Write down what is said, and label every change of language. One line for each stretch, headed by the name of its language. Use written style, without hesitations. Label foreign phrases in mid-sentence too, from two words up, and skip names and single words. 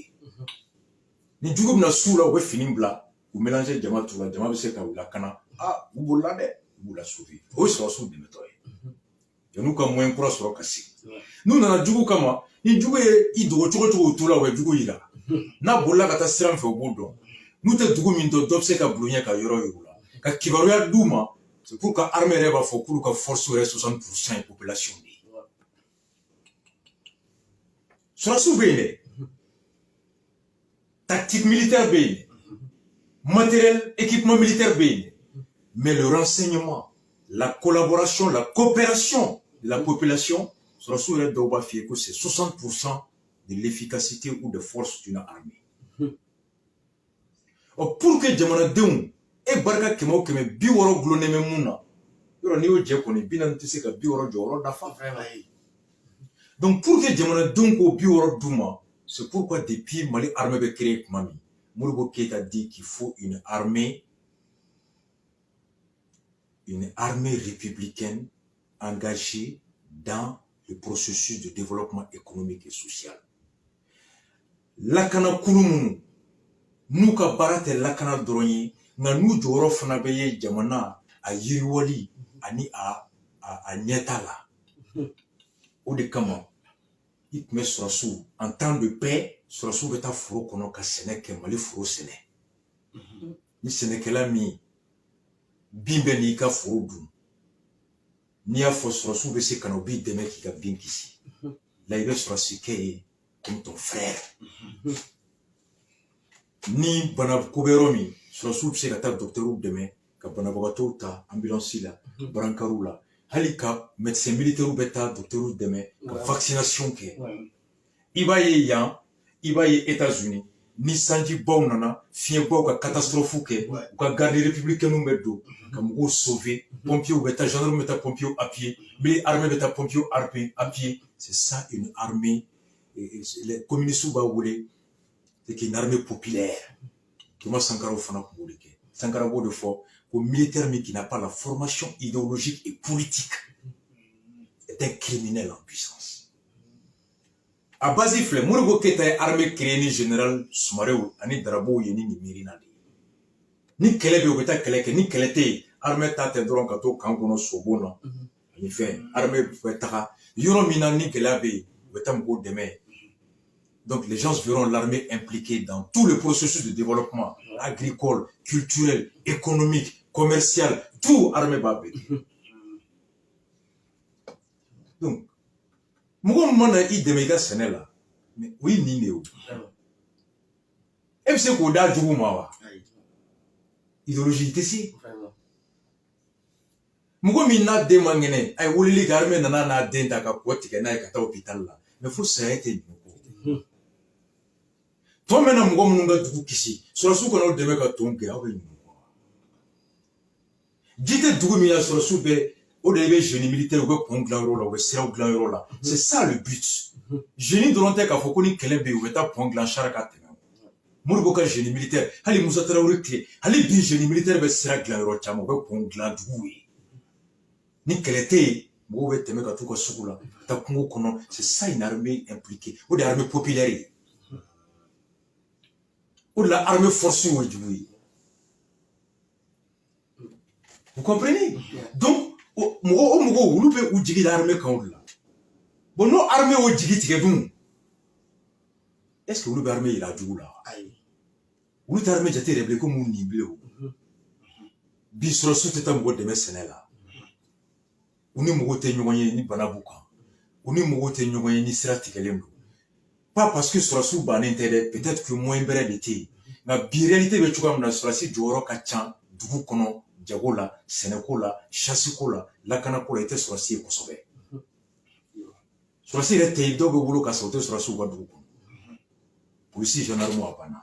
Bambara: Ni jugu bɛna s'u la u bɛ fini bila u mélanger jama t'u la jama bɛ se ka u lakana u bolila dɛ u b'u la sauver o ye sɔrɔsiw dɛmɛtɔ ye. Yan'u ka moyen kura sɔrɔ ka sigi. N'u nana jugu kama ni jugu ye i dogo cogo cogo t'u la u bɛ jugu yira. N'a bolila ka taa sira min fɛ u b'o dɔn. N'u tɛ dugu min dɔn dɔ bɛ se ka bulon ka yɔrɔ yir'u la ka kibaruya d'u ma
French: c'est pour que armée
Bambara: yɛrɛ b'a fɔ k'olu ka force yɛrɛ 60% ye population de ye. Sɔrɔsiw bɛ yen dɛ.
French: Tactique militaire
Bambara: bɛ yen.
French: Matériel équipement militaire
Bambara: bɛ yen.
French: Mais le renseignement, la collaboration, la coopération de la population
Bambara: sɔrɔsiw yɛrɛ dɔw b'a f'i ye ko
French: c'est 60% de l'efficacité ou de force d'une armée. Pour que
Bambara: jamanadenw e barika kɛmɛ o kɛmɛ 60 gulonnen bɛ mun na yɔrɔ n'i y'o jɛ kɔni 40 tɛ se ka 60 jɔyɔrɔ dafa.
French: Donc pour que
Bambara: jamanadenw k'o 60 d'u ma,
French: c'est pourquoi depuis Mali armée
Bambara: bɛ créé tuma min
French: Modibo Keïta dit qu'il faut une armée républicaine engagée dans le processus de développement économique et social.
Bambara: Lakana kulu minnu n'u ka baara tɛ lakana dɔrɔn ye nka n'u jɔyɔrɔ fana bɛ ye jamana a yiriwali ani a ɲɛta la. O de kama i tun bɛ sɔrɔsiw
French: en temps de paix
Bambara: sɔrɔsiw bɛ taa foro kɔnɔ ka sɛnɛ kɛ Mali foro sɛnɛ. Ni sɛnɛkɛla min bin bɛ n'i ka foro dun n'i y'a fɔ sɔrɔsiw bɛ se ka na u b'i dɛmɛ k'i ka bin kisi. La i bɛ sɔrɔsi kɛ ye
French: comme ton frère.
Bambara: Ni bana ko bɛ yɔrɔ min sɔrɔsiw bɛ se ka taa docteurw dɛmɛ ka banabagatɔw ta ambulance la brancardw la hali ka
French: médecin militaire
Bambara: bɛ taa docteurw dɛmɛ ka vaccination kɛ. I b'a ye yan i b'a ye États-Unis ni sanjibaw nana fiɲɛbaw ka catastrophe kɛ u ka
French: garde républicaine
Bambara: bɛ don ka mɔgɔw sauver pompiers bɛ taa gendarmes bɛ taa
French: pompiers à pied militaire armée
Bambara: bɛ taa
French: pompiers à pied. C'est ça une armée. Les communistes
Bambara: b'a wele
French: c'est une armée populaire.
Bambara: Thomas Sankara fana kun b'o de kɛ.
French: Sankara
Bambara: b'o de fɔ ko
French: militaire qui n'a pas la formation idéologique et politique est un criminel en puissance.
Bambara: A base filɛ Modibo Keïta ye
French: armée créée
Bambara: ni général Soumarew ani Darabow ye ni Mirina de ye. Ni kɛlɛ bɛ u bɛ taa kɛlɛ kɛ ni kɛlɛ tɛ yen armée ta tɛ dɔrɔn ka to kan kɔnɔ Sobo na ani fɛn armée bɛ taga yɔrɔ min na ni gɛlɛya bɛ yen u bɛ taa mɔgɔw dɛmɛ.
French: Donc les gens verront l'armée impliquée dans tout le processus de développement agricole, culturel, économique, commercial, tout armée
Bambara: b'a bɛɛ. Donc mɔgɔ min mana i dɛmɛ i ka sɛnɛ la mais o ye nin de ye o. E bɛ se k'o d'a jugu ma wa? Idéologie tɛ se. Mɔgɔ min n'a den man kɛnɛ a ye weleli kɛ armée nana n'a den ta ka kɔ tigɛ n'a ye ka taa hôpital la mais fo saya tɛ ɲɛ kɔ. Tɔn bɛ na mɔgɔ minnu ka dugu kisi sɔrɔsiw kana o dɛmɛ ka tɔn gɛn aw bɛ ɲuman kɔ. Ji tɛ dugu min na sɔrɔsiw bɛ o de bɛ
French: génie militaire
Bambara: u bɛ pont dilan yɔrɔ la u bɛ siraw dilan yɔrɔ la.
French: C'est ça le but.
Bambara: Génie dɔrɔn tɛ k'a fɔ ko ni kɛlɛ bɛ yen u bɛ taa pont dilan char ka tɛmɛ. Modibo ka
French: génie militaire
Bambara: hali Musa Tarawele tile hali bi
French: génie militaire
Bambara: bɛ sira dilan yɔrɔ caman u bɛ pont dilan duguw ye. Ni kɛlɛ tɛ yen mɔgɔw bɛ tɛmɛ ka t'u ka sugu la ka taa kungo kɔnɔ.
French: C'est ça une armée impliquée
Bambara: o de ye
French: armée populaire ye.
Bambara: O de la
French: armée forcée
Bambara: o jugu ye.
French: Vous comprenez?
Bambara: Donc mɔgɔw olu bɛ u jigi da armée kan o de la. Bon n'o armée o jigi tigɛ dun
French: est-ce que
Bambara: olu bɛ armée yira jugu la? Olu tɛ armée jate yɛrɛ bilen ko mun nin bilen o. Bi sɔrɔsiw tɛ taa mɔgɔ dɛmɛ sɛnɛ la. U ni mɔgɔw tɛ ɲɔgɔn ye ni bana b'u kan. U ni mɔgɔw tɛ ɲɔgɔn ye ni sira tigɛlen don.
French: Pas parce que
Bambara: sɔrɔsiw bannen tɛ dɛ
French: peut-être que moyen
Bambara: bɛrɛ de tɛ yen. Nka bi réalité bɛ cogoya min na sɔrɔsi jɔyɔrɔ ka ca dugu kɔnɔ jago la sɛnɛko la chasseko la lakanako la i tɛ sɔrɔsi ye kosɛbɛ. Sɔrɔsi yɛrɛ tɛ yen dɔw bɛ wolo ka sɔrɔ u tɛ sɔrɔsiw ka dugu kɔnɔ. Polisi gendarme a banna.